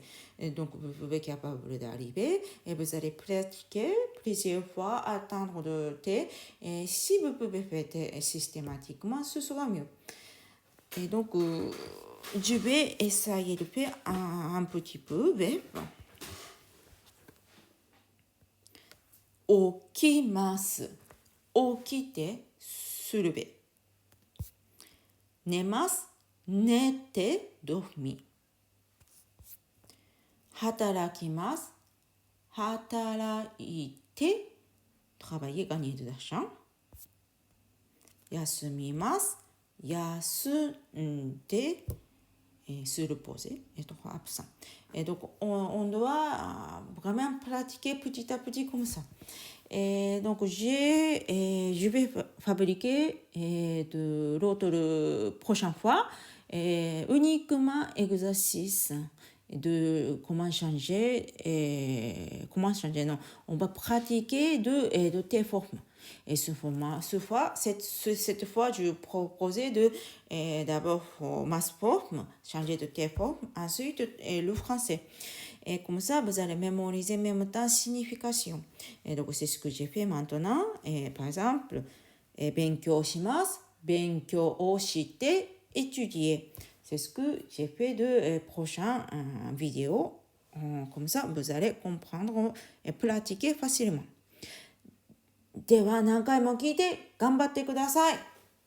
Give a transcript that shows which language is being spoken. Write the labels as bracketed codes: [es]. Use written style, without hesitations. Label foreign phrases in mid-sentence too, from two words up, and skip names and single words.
[fr] Et donc, vous pouvez être capable d'arriver et vous allez pratiquer plusieurs fois, attendre de T. Et si vous pouvez faire systématiquement, ce sera mieux. Et donc, je vais essayer de faire un petit peu. [ja] Okimasu. Okite, [fr] se lever. [ja] 寝ます。寝て、dormir。働きます。 [fr] 働いて、travailler, gagner de l'argent。 [ja] 休みます。休んで、 [fr] se reposer, être absent. Et donc, on doit vraiment pratiquer petit à petit comme ça. Et donc, je vais fabriquer de l'autre prochaine fois uniquement exercice de comment changer, non, on va pratiquer de tes formes. Et cette fois, je proposais d'abord masse forme, changer de tes formes, ensuite le français. Et comme ça, vous allez mémoriser en même temps signification. Et donc, c'est ce que j'ai fait maintenant. Et par exemple, [ja] 勉強します。勉強をして étudier. [fr] C'est ce que j'ai fait de prochaines vidéos. Comme ça, vous allez comprendre et pratiquer facilement. [ja] では何回も聞いて頑張ってください。